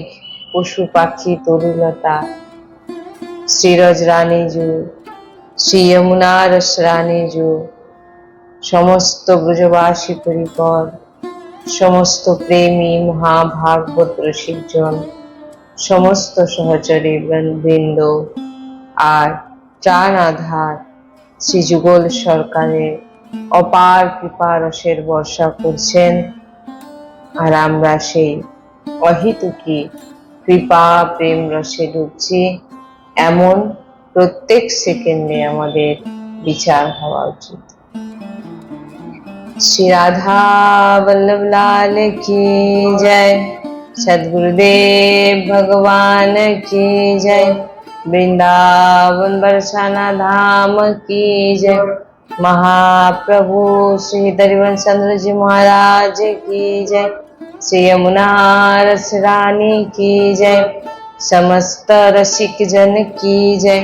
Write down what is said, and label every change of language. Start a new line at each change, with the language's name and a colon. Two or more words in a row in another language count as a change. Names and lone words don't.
Bangla: পশু পাখি তরুলতা শ্রীরজ রানীজু শ্রী যমুনা রস রানীজু সমস্ত ব্রজবাসী পরিকর সমস্ত প্রেমী মহাভাগবত রসিকজন সমস্ত সহচরী বৃন্দ আর ত্রাণ আধার শ্রী যুগল সরকারের অপার কৃপা রসের বর্ষা করছেন। আর আমরা সেই অহেতুকী কৃপা প্রেম রসে ডুবছি, এমন প্রত্যেক সেকেন্ডে আমাদের বিচার হওয়া উচিত।
Hindi: श्री राधा वल्लभ लाल की जय, सद्गुरुदेव भगवान की जय, वृंदावन बरसाना धाम की जय, महाप्रभु श्री हरिवंश चंद्र जी महाराज की जय, श्री यमुना रस रानी की जय, समस्त रसिक जन की जय।